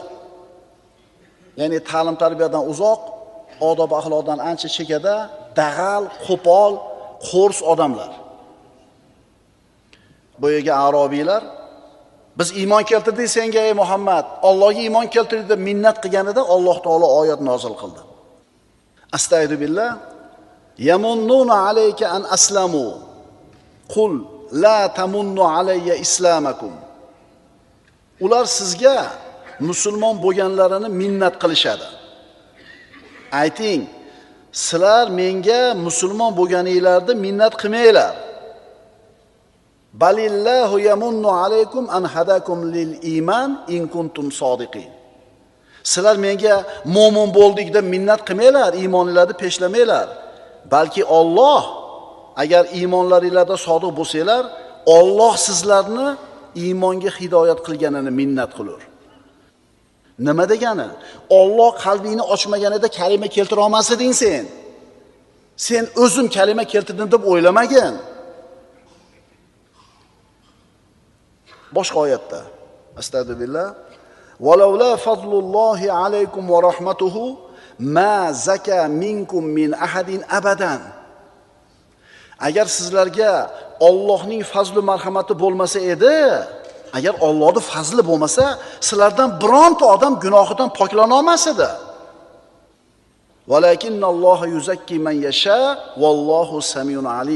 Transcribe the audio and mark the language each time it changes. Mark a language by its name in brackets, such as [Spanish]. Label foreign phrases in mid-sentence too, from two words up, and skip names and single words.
[Uzbek] Ya'ni ta'lim tarbiyadan uzoq, odob axloqdan ancha chekada, dag'al, qo'pol, qo'rs odamlar. Bu yerga Arabiylar biz iymon keltirdik senga ey Muhammad, Allohga iymon keltirdik deb minnat qilganida Alloh taolo oyat nozil qildi. [Arabic] أستغفر الله يمنون عليك أن أسلموا. قل لا تمنوا علي إسلامكم. [Uzbek] Ular sizga musulmon bo'lganlarini minnat qilishadi. Ayting, sizlar menga musulmon bo'lganingizda minnat qilmanglar. [Arabic] بل الله يمن عليكم أن هداكم للإيمان إن كنتم صادقين. [Uzbek] Sizlar menga mo'min bo'ldik deb minnat qilmanglar, iymoningizlarni peshlamanglar. Balki Alloh agar iymonlaringizda sodiq bo'lsanglar, Alloh sizlarni iymonga hidoyat qilganini minnat qilur. Nima degani? Alloh qalbingni ochmaganida kalima keltira olmasding sen. Sen o'zim kalima keltirdim deb o'ylamagin. Boshqa oyatda astagfirullah. [Arabic] ولولا فضل الله عليكم ورحمته ما زكى منكم من أحد أبدا. [Uzbek] Agar sizlarga Allohning fazli marhamati bo'lmasa edi, agar Allohning fazli bo'lmasa, sizlardan bironta odam gunohidan poklana olmas edi. [Arabic] ولكن الله يزكي من يشاء والله سميع عليم.